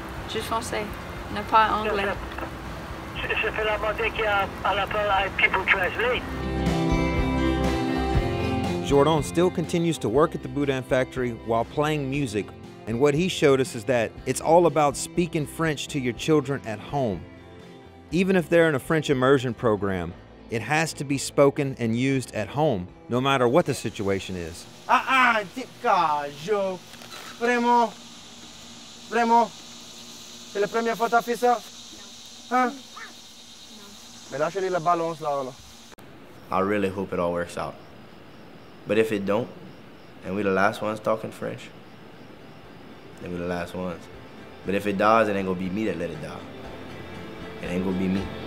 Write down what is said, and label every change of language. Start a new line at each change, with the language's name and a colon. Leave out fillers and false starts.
French: Juste français, ne pas anglais. C'est la moitié qui a à la parole avec People Translate.
English: Jordan still continues to work at the Boudin factory while playing music, and what he showed us is that it's all about speaking French to your children at home. Even if they're in a French immersion program, it has to be spoken and used at home, no matter what the situation is.
French: Joe. Vraiment? Vraiment? C'est la première fois que tu as fait ça? Hein? Mais lâchez-les la balance là.
English: I really hope it all works out. But if it don't, and we're the last ones talking French, then we're the last ones. But if it does, it ain't gonna be me that let it die. It ain't gonna be me.